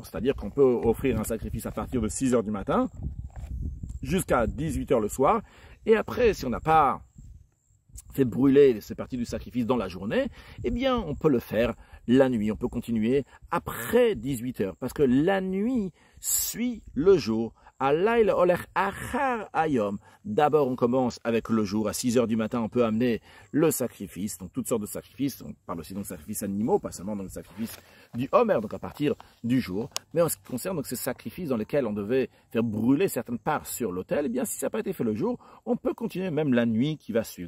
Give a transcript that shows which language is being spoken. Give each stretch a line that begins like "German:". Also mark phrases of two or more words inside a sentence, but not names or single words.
French: C'est-à-dire qu'on peut offrir un sacrifice à partir de 6 h du matin jusqu'à 18 h le soir. Et après, si on n'a pas fait brûler ces parties du sacrifice dans la journée, eh bien, on peut le faire la nuit. On peut continuer après 18 h. Parce que la nuit suit le jour.
Hebrew: הלילה הולך אחר היום.
French: D'abord, on commence avec le jour. À 6 h du matin, on peut amener le sacrifice. Donc, toutes sortes de sacrifices. On parle aussi donc de sacrifices animaux, pas seulement dans le sacrifice du Homer, donc à partir du jour. Mais en ce qui concerne donc ces sacrifices dans lesquels on devait faire brûler certaines parts sur l'autel, eh bien, si ça n'a pas été fait le jour, on peut continuer même la nuit qui va suivre.